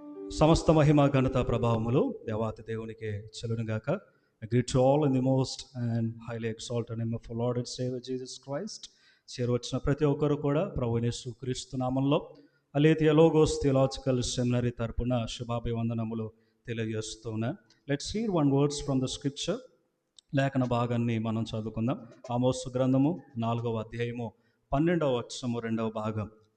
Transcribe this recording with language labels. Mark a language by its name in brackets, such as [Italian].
[Telugu] సమస్త మహిమ ఘనత ప్రభావములు దేవాతి దేవునికే చెలునుగాక. [English] I greet you all in the most and highly exalted name of our Lord and Savior Jesus Christ. [Telugu] చేరువచ్చిన ప్రతి ఒక్కరు కూడా ప్రభు యేసుక్రీస్తు నామంలో అలేథియా లోగోస్ థియలాజికల్ సెమినరీ తరపున శుభాభివందనములు తెలియజేస్తున్నా. [English] Let's hear one words from the scripture. [Telugu] లేఖన భాగాన్ని మనం చదువుకుందాం. ఆమోసు గ్రంథము 4వ అధ్యాయము 12వ వచనము 2వ భాగం.